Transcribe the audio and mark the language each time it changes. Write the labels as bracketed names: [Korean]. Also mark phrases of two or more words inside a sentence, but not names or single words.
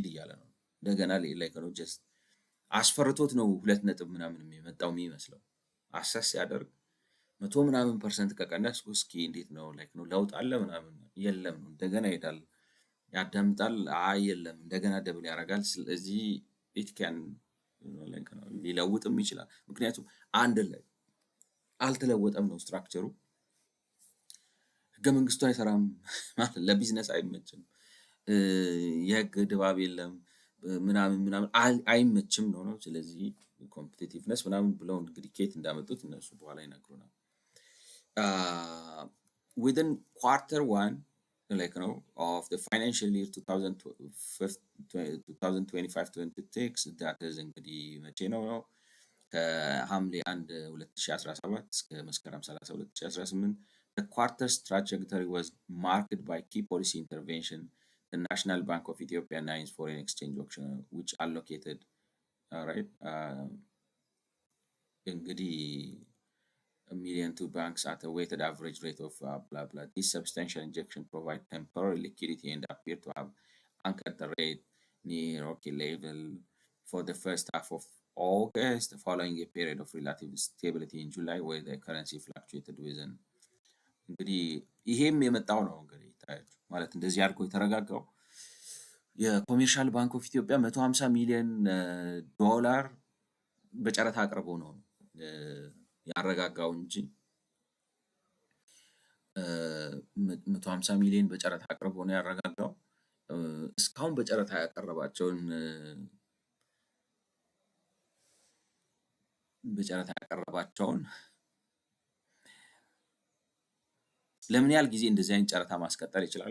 [Amharic] እያለ ነው። እንደገና ላይክ ነው ጀስት አስፈርቶት ነው 2 ነጥብ ምናምን የመጣው የሚመስለው። አሰስ ሲያደርግ 100 ምናምን ፐርሰንት ከቀነስ እስኪ እንዴት ነው ላይክ ነው ለውጥ አለ ምናምን የለም ነው። እንደገና ይሄዳል ያዳምጣል አይ የለም እንደገና ደብል ያደርጋል። ስለዚህ [English] it can like [Amharic] ነው ሊለውጥም ይችላል። ምክንያቱም አንድ ላይ አልተለወጠም ነው ስትራክቸሩ። ህገ መንግስቱ አይሰራም ማለት ለቢዝነስ አይመችም። የህግ ድባብ የለም ምናምን አይመችም ነው። ስለዚህ ኮምፒቲቲቭነስ ምናምን ብለው እንግዲህ ከየት እንዳመጡት እነሱ በኋላ ይነግሩናል። [English] within quarter 1 like of the financial year 2025-26 that is [Amharic] እንግዲህ መቼ ነው ከሐምሌ 1 2017 እስከ መስከረም 30 2018 [English] the quarter's trajectory was marked by key policy intervention. The National Bank of Ethiopia 9 foreign exchange auction which allocated እንግዲህ $1 million to banks at a weighted average rate of blah blah. This substantial injection provide temporary liquidity and appear to have anchored the rate near okay level for the first half of August, following a period of relative stability in July where the currency fluctuated within [Amharic] እንግዲህ ይሄም የመጣው ነው እንግዲህ ታያችሁ ማለት እንደዚህ አድርጎ የተረጋጋው የኮሜርሻል ባንክ ኦፍ ኢትዮጵያ 150 ሚሊዮን ዶላር በጨረታ አቅርቦ ነው ያረጋጋው እንጂ 150 ሚሊዮን በጨረታ አቅርቦ ነው ያረጋጋው። እስካሁን በጨረታ ያቀረባቸውን ለምን ያህል ጊዜ እንደዚህ አይነት ጨረታ ማስቀጠል ይችላል?